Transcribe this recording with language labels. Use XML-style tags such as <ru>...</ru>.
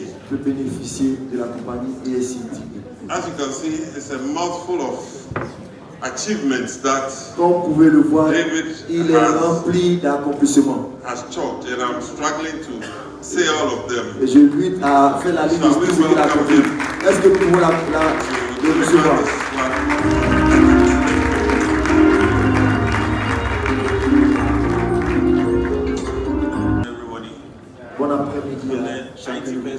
<fr>Peut bénéficier de la compagnie AFCTA.</fr> <en>As you can see, it's a mouthful of achievements that</en> <fr>Comme vous pouvez le voir,</fr> <en>David</en> <fr>il est rempli d'accomplissements.</fr> <en>Has chalked, and I'm struggling to say all of them.</en> <fr>Et je lui à faire la liste de tout ce qu'il a accompli. Est-ce que nous pouvons le recevoir? Bon après-midi à chacun.</fr>